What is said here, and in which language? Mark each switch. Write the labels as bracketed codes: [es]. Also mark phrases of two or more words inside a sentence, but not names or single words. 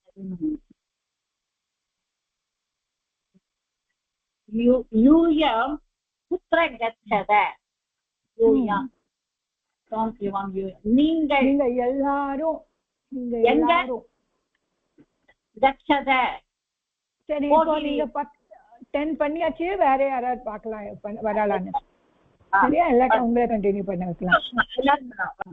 [sa] யூயம் कुत्र गच्छत यूयम् நீங்கள் [ta] நீங்க எல்லாரும் [sa] கச்சத. [ta] சரி, இப்போ நீங்க 10 பண்ணியாச்சு. வேற யாராவது பார்க்கலாம் வரலான்னு. சரியா? எல்லாத்தையும் உங்களே கண்டினியூ பண்ண வைக்கலாம்.